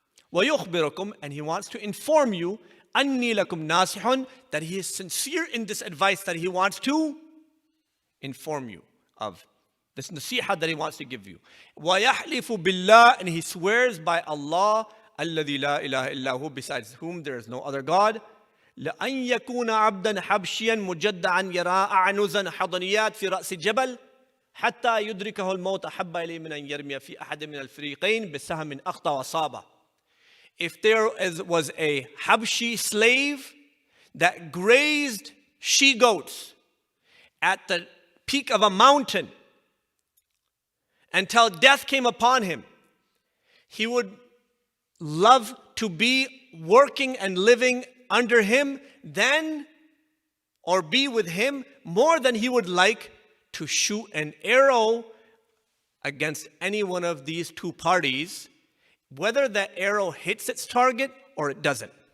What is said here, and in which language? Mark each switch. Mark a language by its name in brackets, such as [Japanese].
[Arabic] Wa yukhbirukum, [English] and he wants to inform you, [Arabic] anni lakum nasihun, [English] that he is sincere in this advice that he wants to inform you of. This nasiha that he wants to give you. [Arabic] Wa yahlifu billah, [English] and he swears by Allah, [Arabic] alladhi la ilaha illahu, [English] besides whom there is no other God. [Arabic] لأن يكون عبدا حبشيا مجدعا يرى أعنزا حضنيات في رأس الجبل حتى يدركه الموت أحب إليه من أن يرمي في أحد من الفريقين بسهم أخطأ وصابه. [English] If there was a Habshi slave that grazed she-goats at the peak of a mountain until death came upon him, he would love to be working and living under him then, or be with him, more than he would like to shoot an arrow against any one of these two parties, whether that arrow hits its target or it doesn't.